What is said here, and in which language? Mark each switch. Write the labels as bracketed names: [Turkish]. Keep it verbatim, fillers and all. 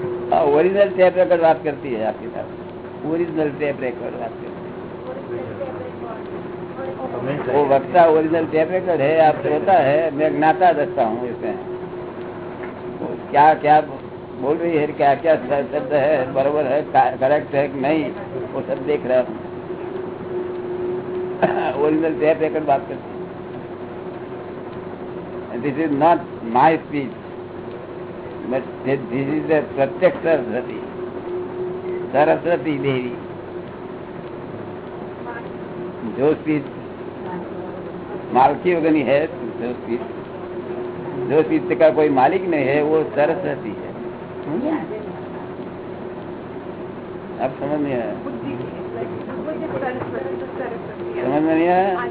[Hindi] हाँ original tape record बात करती है आपकी तरफ, ओरिजिनल टेप रिकॉर्ड बात करती है वो वक्ता ओरिजिनल टेप रिकॉर्ड है, आप श्रोता है, मैं ज्ञाता रखता हूँ इसमें क्या क्या बोल रही है, क्या क्या शब्द है, बराबर है, करेक्ट है कि नहीं, वो सब देख रहा हूँ। ओरिजिनल टेप रिकॉर्ड बात करती है। This is not my speech [English] but this is the Pratyaksh Saraswati, Saraswati Devi. [Hindi] जो चीज मालकी वगनी है, जो चीज जो चीज का कोई मालिक नहीं है वो सरस्वती है। आप समझ नहीं आया? समझ नहीं आया?